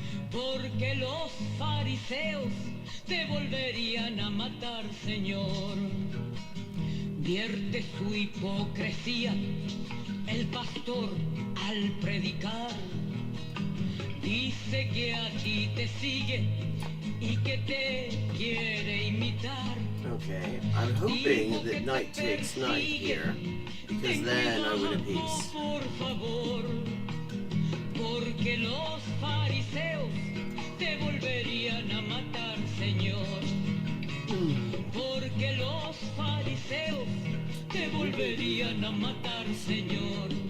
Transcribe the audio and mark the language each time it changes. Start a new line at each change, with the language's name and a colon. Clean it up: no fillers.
Spanish: Porque los fariseos te volverían a matar, Señor. Vierte su hipocresía el pastor al predicar. Dice que a ti te sigue y que te quiere imitar.
English: Okay, I'm hoping that night takes night here, because then I win a piece.
Spanish: Por favor, porque los fariseos te volverían a matar, Señor. Porque los fariseos te volverían a matar, Señor.